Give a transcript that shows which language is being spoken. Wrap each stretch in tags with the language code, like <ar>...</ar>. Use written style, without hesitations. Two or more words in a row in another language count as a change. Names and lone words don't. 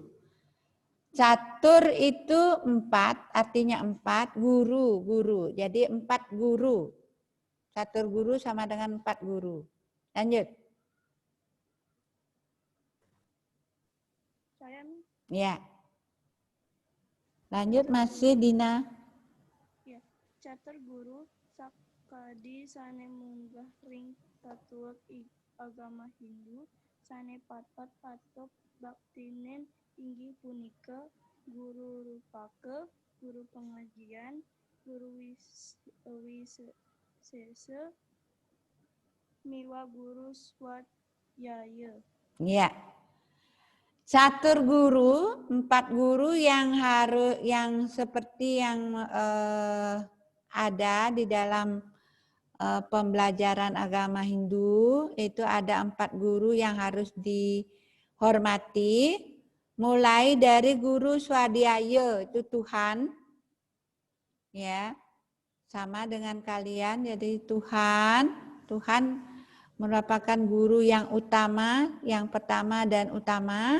<id>Catur itu 4, artinya 4, guru. Jadi 4 guru. Catur guru sama dengan 4 guru. Lanjut. Saya Ya. Lanjut masih Dina. ya,</id> <ban>catur guru sakadi sane munggah ring tatuak agama Hindu sane patot baktinen inggih punika guru rupake, guru pengajian, guru wisese, miwa guru swadhyaya.</ban> <id>Ya. Catur guru, 4 guru yang seperti yang ada di dalam pembelajaran agama Hindu, itu ada 4 guru yang harus dihormati, mulai dari guru swadhyaya, itu Tuhan, ya, sama dengan kalian, jadi Tuhan merupakan guru yang utama, yang pertama dan utama.</id>